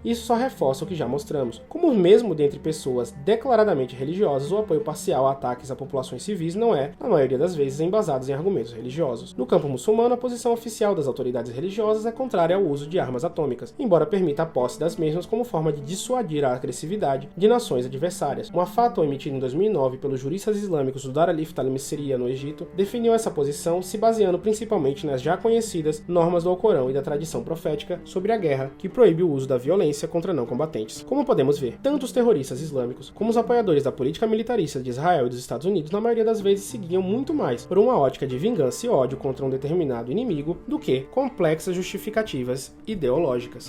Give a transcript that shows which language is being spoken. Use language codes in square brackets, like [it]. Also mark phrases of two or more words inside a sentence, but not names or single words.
[pt] Isso só reforça o que já mostramos. Como mesmo dentre pessoas declaradamente religiosas, o apoio parcial a ataques a populações civis não é, na maioria das vezes, embasado em argumentos religiosos. No campo muçulmano, a posição oficial das autoridades religiosas é contrária ao uso de armas atômicas, embora permita a posse das mesmas como forma de dissuadir a agressividade de nações adversárias. Uma fatwa emitida em 2009 pelos juristas islâmicos do Dar al-Ifta al-Misriya no Egito definiu essa posição se baseando principalmente nas já conhecidas normas do Alcorão e da tradição profética sobre a guerra, que proíbe o uso da violência contra não combatentes. Como podemos ver, tanto os terroristas islâmicos como os apoiadores da política militarista de Israel e dos Estados Unidos na maioria das vezes seguiam muito mais por uma ótica de vingança e ódio contra um determinado inimigo do que complexas justificativas ideológicas.